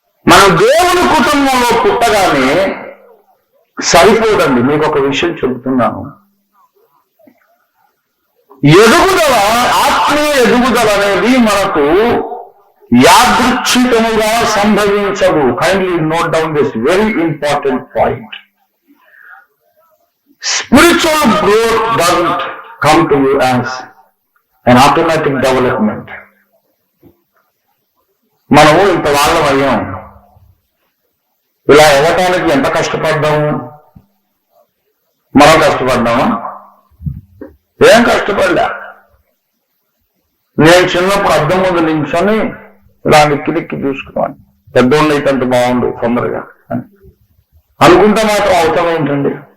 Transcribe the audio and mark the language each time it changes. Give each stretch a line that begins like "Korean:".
Telugu: మన దేవుని కుటుంబంలో పుట్టగానే సరిపోదండి. మీకు ఒక విషయం చెబుతున్నాను. ఎదుగుదల, ఆత్మీయ ఎదుగుదల అనేది మనకు యాదృచ్ఛికముగా సంభవించదు.
English: Kindly note down this very important point. Spiritual growth doesn't come to you as an automatic development.
Telugu: మనము ఇంత వాళ్ళం అయ్యాం, ఇలా అవ్వటానికి ఎంత కష్టపడ్డాము? మనం కష్టపడ్డామా? ఏం కష్టపడ్డా? నేను చిన్నప్పుడు అద్దం ముందు నించుని ఇలా నిక్కి చూసుకున్నాను, పెద్దోళ్ళు అయితే అంత బాగుండు తొందరగా అని అనుకుంటే మాత్రం అవసరం ఏంటండి?